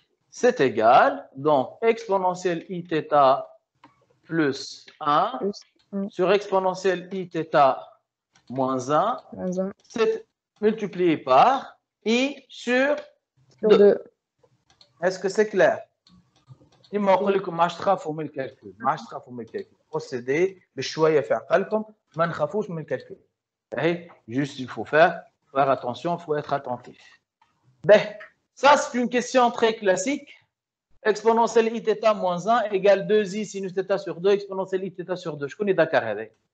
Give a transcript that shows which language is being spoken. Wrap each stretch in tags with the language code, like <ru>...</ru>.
<fr>c'est égal, donc exponentielle i θ plus 1 Plus 1. sur exponentielle i θ moins 1, Moins 1. c'est multiplié par i sur Sur 2. 2. Est-ce que c'est clair?</fr> <ar>ديما نقول لكم ما عادش تخافوا من الكالكول، ما عادش تخافوا من الكالكول، بروسيدي بشويه في عقلكم، ما نخافوش من الكالكول. اهي</ar> <fr>juste il faut faire attention, il faut être attentif. Ben, ça c'est une question très classique. Exponentielle i θ moins 1 égale 2i sinus θ sur 2 exponentielle i θ sur 2. Je connais Dakar</fr> <ar>هذا.</ar>